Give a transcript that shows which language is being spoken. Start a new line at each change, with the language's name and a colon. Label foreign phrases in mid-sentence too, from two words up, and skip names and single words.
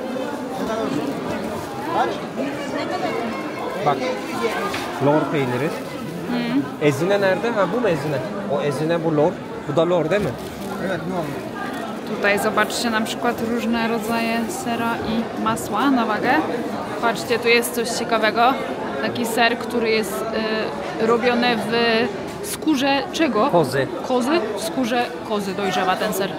Turkish: Bak. Lor peyniri. Ezine nerede? Ha bu mu ezine? O ezine bu lor. Bu da lor değil mi?
Polish: Tutaj zobaczcie na przykład różne rodzaje sera i masła na wagę. Patrzcie, tu jest coś ciekawego. Taki ser, który jest robiony w skórze czego? Kozy. Kozy? W skórze kozy dojrzewa ten ser.